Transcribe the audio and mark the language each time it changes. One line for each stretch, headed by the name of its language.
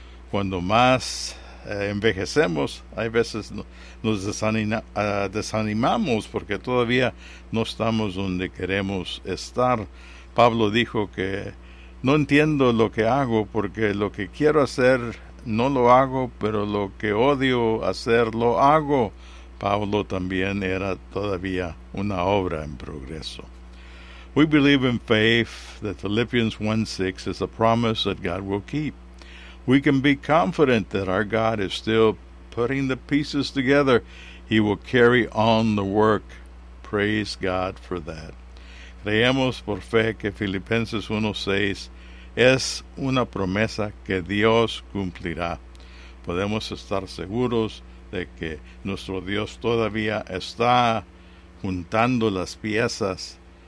Spanish: Cuando más envejecemos, hay veces nos desanimamos porque todavía no estamos donde queremos estar. Pablo dijo que no entiendo lo que hago porque lo que quiero hacer no lo hago, pero lo que odio hacer lo hago. Pablo también era todavía una obra en progreso.
English: We believe in faith that Philippians 1:6 is a promise that God will keep. We can be confident that our God is still putting the pieces together. He will carry on the work. Praise God for that.
Spanish: Creemos por fe que Filipenses 1:6 es una promesa que Dios cumplirá. Podemos estar seguros de que nuestro Dios todavía está juntando las piezas.